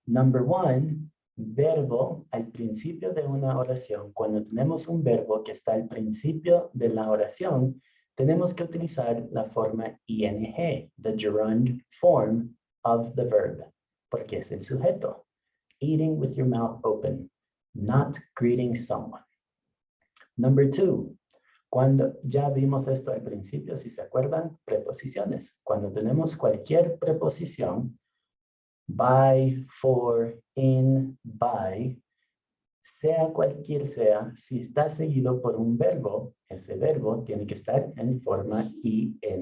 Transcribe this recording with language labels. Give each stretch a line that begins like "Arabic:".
English: Number 1,
Spanish: verbo al principio de una oración. Cuando tenemos un verbo que está al principio de la oración, tenemos que utilizar la forma ing,
English: the gerund form of the verb,
Spanish: porque es el sujeto.
English: Eating with your mouth open, not greeting someone. Number 2,
Spanish: cuando ya vimos esto al principio, si se acuerdan, preposiciones. Cuando tenemos cualquier preposición, by, for, in, by, sea cualquier sea, si está seguido por un verbo, ese verbo tiene que estar en forma ing.